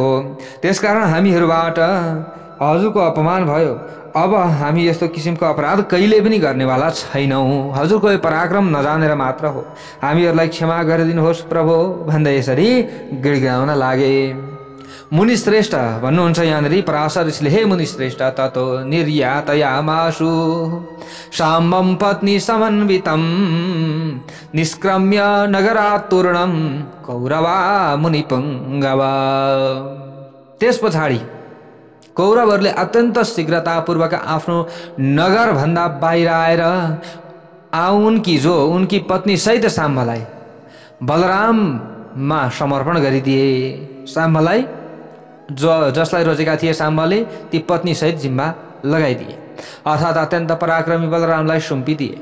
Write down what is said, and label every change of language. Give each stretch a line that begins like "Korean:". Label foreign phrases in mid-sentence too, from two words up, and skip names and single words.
Nepali: त्यसकारण हामीहरूबाट हजुरको अपमान भयो। अब हामी यस्तो किसिमको अपराध कहिले पनि गर्नेवाला छैनौँ। हजुरको यो पराक्रम नजानेर मात्र हो, हामीहरूलाई क्षमा गरिदिनुहोस् प्रभु भन्दै यसरी गिडगिडाउन लागे। मुनिश्रेष्ठ भन्नुहुन्छ यहाँनिर पराशर ऋषिले,
Sanskrit: हे मुनिश्रेष्ठ, ततो निर्यातयामाशु साम्बं पत्नी समन्वितं निष्क्रम्य नगरात्तूर्णं कौरवा मुनिपुङ्गवा।
Nepali: त्यस पछाडि कौरवहरूले अत्यन्त शीघ्रतापूर्वक आफ्नो नगरभन्दा बाहिर आएर उनकी पत्नी सहित साम्बलाई बलराममा समर्पण गरिदिए। साम्बलाई जसलाई रोजेका थिए साम्बले ती पत्नी सहित जिम्मा लगाइदिए, अर्थात् अत्यन्त पराक्रमी बलरामलाई सुम्पिदिए।